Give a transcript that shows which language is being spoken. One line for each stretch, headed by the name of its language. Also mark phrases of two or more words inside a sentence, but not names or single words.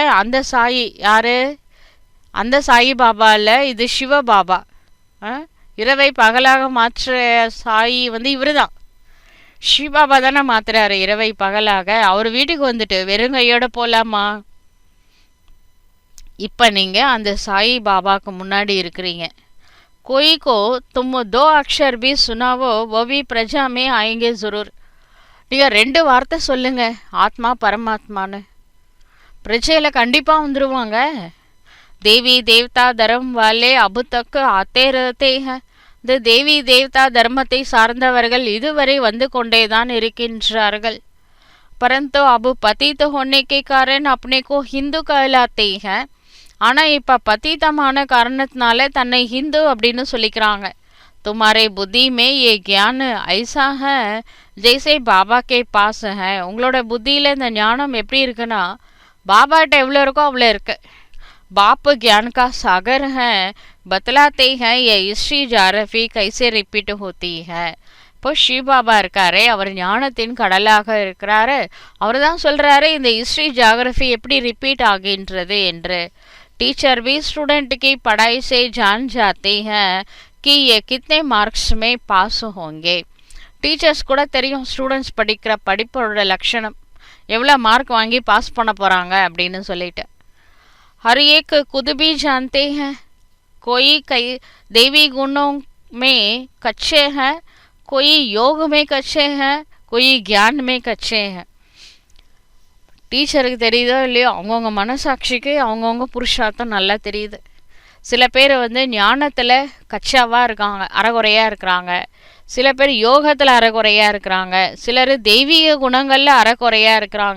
Tamil: அந்த சாயி யாரு? அந்த சாயி பாபா இல்லை, இது சிவ பாபா. இரவை பகலாக மாற்ற சாயி இவர் தான். சிவ பாபா தானே மாத்துறாரு இரவை பகலாக. அவர் வீட்டுக்கு வெறுங்கையோட போகலாமா? இப்போ நீங்கள் அந்த சாயி பாபாவுக்கு முன்னாடி இருக்கிறீங்க.
Hindi: कोई को तुम 2 अक्षर भी सुनावो वो भी प्रजा में आएंगे जरूर.
Tamil: நீங்கள் 2 வார்த்தை சொல்லுங்க ஆத்மா பரமாத்மான்னு, பிரஜையில் கண்டிப்பாக வந்துடுவாங்க.
Hindi: देवी देवता धर्म वाले अब तक आते रहते हैं.
Tamil: இந்த தேவி தேவதா தர்மத்தை சார்ந்தவர்கள் இதுவரை கொண்டே தான் இருக்கின்றார்கள்.
Hindi: परंतु अब पतित होने के कारण अपने को हिंदू कहलाते हैं.
Tamil: ஆனால் இப்போ பதீதமான காரணத்தினால தன்னை ஹிந்து அப்படின்னு சொல்லிக்கிறாங்க.
Hindi: तुम्हारे बुद्धि में ये ज्ञान ऐसा है जैसे बाबा के पास है.
Tamil: உங்களோட புத்தியில் இந்த ஞானம் எப்படி இருக்குன்னா பாபாட்ட எவ்வளோ இருக்கோ அவ்வளோ இருக்கு.
Hindi: बाप ज्ञान का सागर है, बतलाते हैं ये
English: history geography
Hindi: कैसे रिपीट होती है.
Tamil: இப்போ ஸ்ரீபாபா இருக்காரு, அவர் ஞானத்தின் கடலாக இருக்கிறாரு. அவர் தான் சொல்றாரு இந்த
English: history geography
Tamil: எப்படி ரிப்பீட் ஆகின்றது என்று.
Hindi: टीचर भी स्टूडेंट की पढ़ाई से जान जाते हैं कि ये कितने मार्क्स में पास होंगे.
Tamil: டீச்சர்ஸ் கூட தெரியும் ஸ்டூடெண்ட்ஸ் படிக்கிற படிப்போட லட்சணம், எவ்வளோ மார்க் வாங்கி பாஸ் பண்ண போகிறாங்க அப்படின்னு சொல்லிட்டு.
Hindi: हर एक खुद भी जानते हैं, कोई कई देवी गुणों में कच्चे हैं, कोई योग में कच्चे हैं, कोई ज्ञान में कच्चे हैं.
Tamil: டீச்சருக்கு தெரியுதோ இல்லையோ, அவங்கவுங்க மனசாட்சிக்கு அவங்கவுங்க புருஷார்த்தம் நல்லா தெரியுது. சில பேர் ஞானத்தில் கச்சாவாக இருக்காங்க, அறகுறையாக இருக்கிறாங்க. சில பேர் யோகத்தில் அறகுறையாக இருக்கிறாங்க. சிலர் தெய்வீக குணங்களில் அறகுறையாக இருக்கிறாங்க.